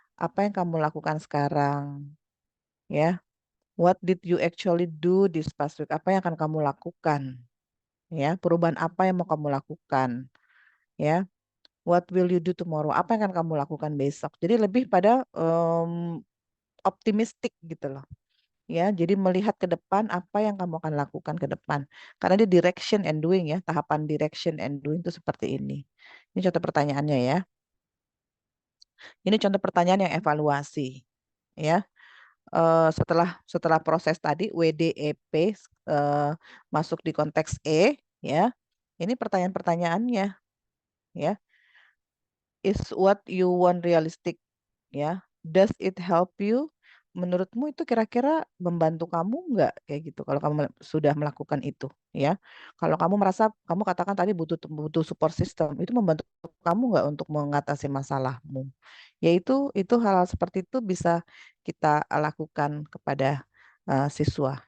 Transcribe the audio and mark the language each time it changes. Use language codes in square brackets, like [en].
[id] Apa yang kamu lakukan sekarang, ya? [en] What did you actually do this past week? [id] Apa yang akan kamu lakukan, ya? Perubahan apa yang mau kamu lakukan, ya? [en] What will you do tomorrow? [id] Apa yang akan kamu lakukan besok? Jadi lebih pada optimistik gitu loh. Ya, jadi melihat ke depan apa yang kamu akan lakukan ke depan. Karena dia direction and doing ya, tahapan direction and doing itu seperti ini. Ini contoh pertanyaannya ya. Ini contoh pertanyaan yang evaluasi. Ya, setelah proses tadi WDEP masuk di konteks ya. Ini pertanyaan-pertanyaannya ya. [en] Is what you want realistic? Ya. Does it help you? [id] menurutmu itu kira-kira membantu kamu nggak kayak gitu kalau kamu sudah melakukan itu ya? Kalau kamu merasa kamu katakan tadi butuh butuh support system, itu membantu kamu nggak untuk mengatasi masalahmu? Yaitu itu hal-hal seperti itu bisa kita lakukan kepada siswa.